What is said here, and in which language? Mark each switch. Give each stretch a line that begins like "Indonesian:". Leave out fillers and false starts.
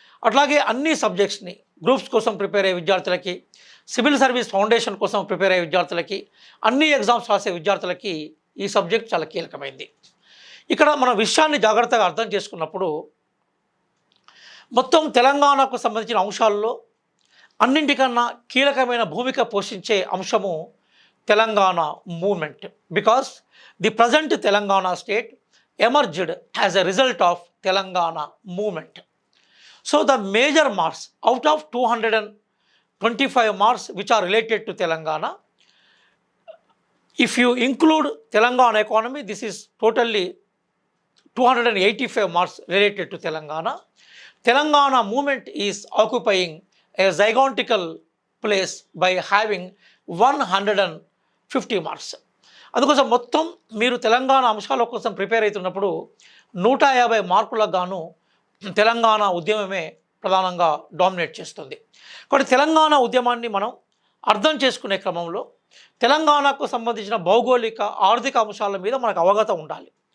Telugu: అట్లాగే అన్ని సబ్జెక్ట్స్ని గ్రూప్స్ కోసం ప్రిపేర్ అయ్యే విద్యార్థులకి, సివిల్ సర్వీస్ ఫౌండేషన్ కోసం ప్రిపేర్ అయ్యే విద్యార్థులకి, అన్ని ఎగ్జామ్స్ రాసే విద్యార్థులకి ఈ సబ్జెక్ట్ చాలా కీలకమైంది. ఇక్కడ మన విషయాన్ని జాగ్రత్తగా అర్థం చేసుకున్నప్పుడు మొత్తం తెలంగాణకు సంబంధించిన అంశాల్లో అన్నింటికన్నా కీలకమైన భూమిక పోషించే అంశము Telangana moment.
English: Because the present Telangana state emerged as a result of Telangana movement. So the major marks out of 225 marks which are related to Telangana, if you include Telangana economy, this is totally 285 marks related to Telangana. Telangana movement is occupying a gigantical place by having 150 marks.
Telugu: అందుకోసం మొత్తం మీరు తెలంగాణ అంశాల కోసం prepare అవుతున్నప్పుడు 150 మార్కులకు గాను తెలంగాణ ఉద్యమమే ప్రధానంగా dominate చేస్తుంది. కాబట్టి తెలంగాణ ఉద్యమాన్ని మనం అర్థం చేసుకునే క్రమంలో తెలంగాణకు సంబంధించిన భౌగోళిక, ఆర్థిక అంశాల మీద మనకు అవగాహన ఉండాలి.